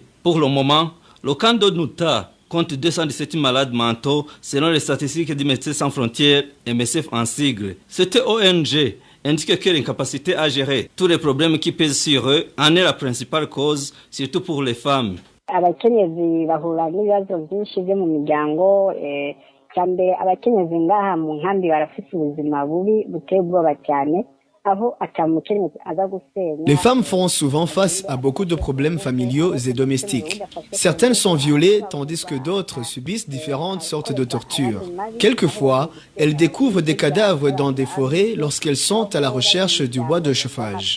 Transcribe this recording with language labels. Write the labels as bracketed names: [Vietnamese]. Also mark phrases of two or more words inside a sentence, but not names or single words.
[French] Pour le moment, le camp d'Onduta compte 217 malades mentaux selon les statistiques du Médecins sans frontières et MSF en sigle. Cette ONG indique que l'incapacité à gérer tous les problèmes qui pèsent sur eux en est la principale cause, surtout pour les femmes. [Rundi] Abakenyezi bahura n'ibibazo byinshi byo mu miryango cyambere abakenyezi ngaha mu nkambi barafite ubuzima bubi buteye ubwoba cyane [French] Les femmes font souvent face à beaucoup de problèmes familiaux et domestiques. Certaines sont violées tandis que d'autres subissent différentes sortes de tortures. Quelquefois, elles découvrent des cadavres dans des forêts lorsqu'elles sont à la recherche du bois de chauffage.